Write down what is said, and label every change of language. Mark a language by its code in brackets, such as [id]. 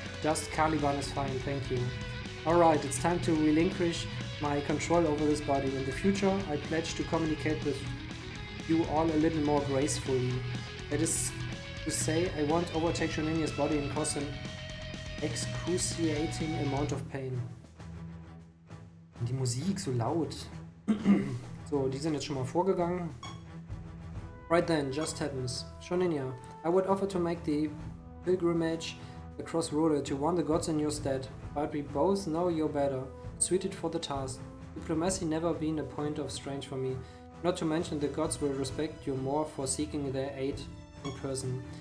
[en] Just Caliban is fine, thank you. Alright, it's time to relinquish my control over this body. In the future, I pledge to communicate with you all a little more gracefully. That is to say, I won't overtake Shoninya's body and cause an excruciating amount of pain. [de] Die Musik so laut. So, die sind jetzt schon mal vorgegangen. [en] Right then, just happens. Shoninya, I would offer to make the pilgrimage across Rhoda to warn the gods in your stead, but we both know you're better, suited for the task. Diplomacy never been a point of strength for me, not to mention the gods will respect you more for seeking their aid in person.